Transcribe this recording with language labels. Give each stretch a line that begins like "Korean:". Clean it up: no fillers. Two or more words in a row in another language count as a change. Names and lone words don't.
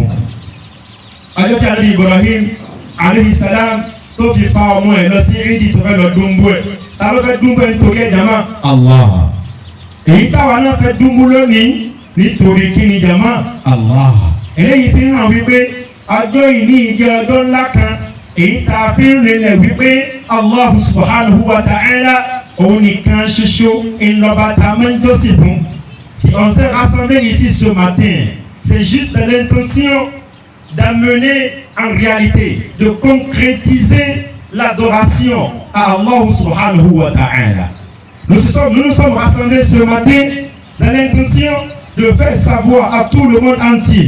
Yoruba: Ọjọ́ tí Nabi Ibrahim
Arabic: عليه السلام
Yoruba: tó fi fa ọmọ ẹ̀ lọ sí ìdí tó fẹ́ lọ dúnbú ẹ̀. Ta ló fẹ́ dúnbú ẹ̀ nítorí ẹ̀ jama? Allah. Èyí táwa náà fẹ́ dúnbú lónìí nítorí kí ni jama? Allah. Eléyìí fi hàn wípé ọjọ́ ìní ìjẹ́ ọjọ́ ńlá kan èyí tá a fi ń rinlẹ̀ wípé Allah
Arabic: سبحانه وتعالى
Yoruba: òun nìkan ṣoṣo ìlọba tá a máa ń jọ́sìn fún.
French: Si on s'est rassemblé ici ce matin, c'est juste l'intention d'amener en réalité, de concrétiser l'adoration à Allah
Arabic: سبحانه وتعالى.
French: Nous nous sommes rassemblés ce matin dans l'intention de faire savoir à tout le monde entier.